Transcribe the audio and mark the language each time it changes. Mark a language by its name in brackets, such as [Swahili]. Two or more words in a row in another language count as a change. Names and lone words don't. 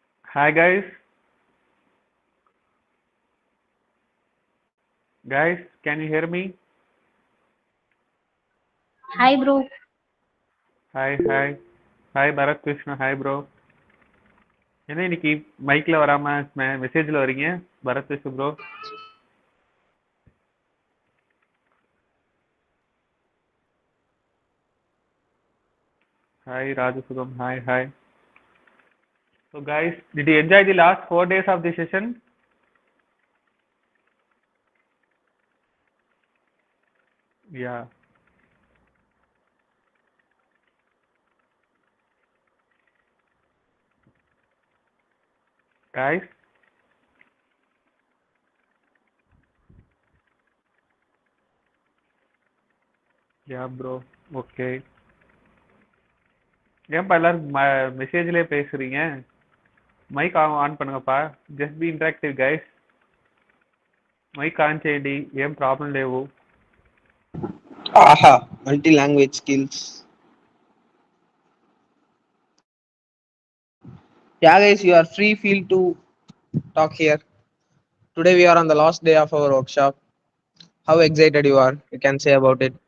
[English] Hi guys. Guys, can you hear me? Hi, bro. Hi, hi. Hi Bharat Krishna. Hi bro. [Tamil] என்ன இன்னைக்கு மைக்ல வராம மெசேஜ்ல வரீங்க பரத் கிருஷ்ண ப்ரோ? [English] Hi Rajasugam. Hi, hi. So guys, did you enjoy the last 4 days of the session? Yeah. Guys, yeah bro. Okay. [Tamil] ஏன்பா எல்லாரும் மெசேஜ்லயே பேசுறீங்க? [English] mic on [Tamil] பண்ணுங்கப்பా. [English] Just be interactive guys. mic on [Telugu] చేయండి. ఏం ప్రాబ్లం లేవు. [English] Aha, multi-language skills. Yeah, guys, you are free. Feel to talk here. Today we are on the last day of our workshop. How excited you are? You can say about it.